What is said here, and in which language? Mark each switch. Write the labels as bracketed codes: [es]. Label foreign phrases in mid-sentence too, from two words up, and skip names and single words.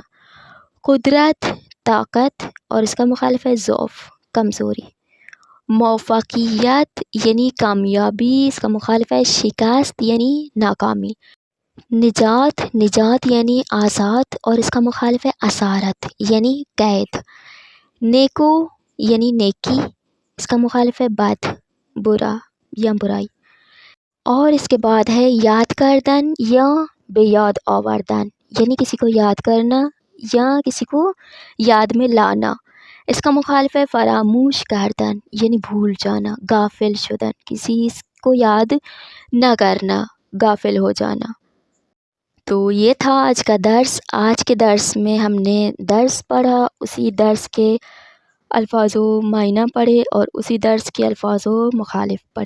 [ur] قدرت طاقت اور اس کا مخالف ہے ضعف کمزوری۔ موفقیت یعنی کامیابی، اس کا مخالف ہے شکست یعنی ناکامی۔ نجات یعنی آزاد اور اس کا مخالف ہے اسارت یعنی قید۔ نیکو یعنی نیکی، اس کا مخالف ہے بد برا یا برائی۔ اور اس کے بعد ہے [fa] یاد کردن یا بے یاد آوردن [ur] یعنی کسی کو یاد کرنا یا کسی کو یاد میں لانا۔ اس کا مخالف ہے [fa] فراموش کردن [ur] یعنی بھول جانا، [fa] غافل شدن، [ur] کسی کو یاد نہ کرنا، غافل ہو جانا۔ تو یہ تھا آج کا درس۔ آج کے درس میں ہم نے درس پڑھا، اسی درس کے الفاظ و معنی پڑھے اور اسی درس کے الفاظ و مخالف پڑھے۔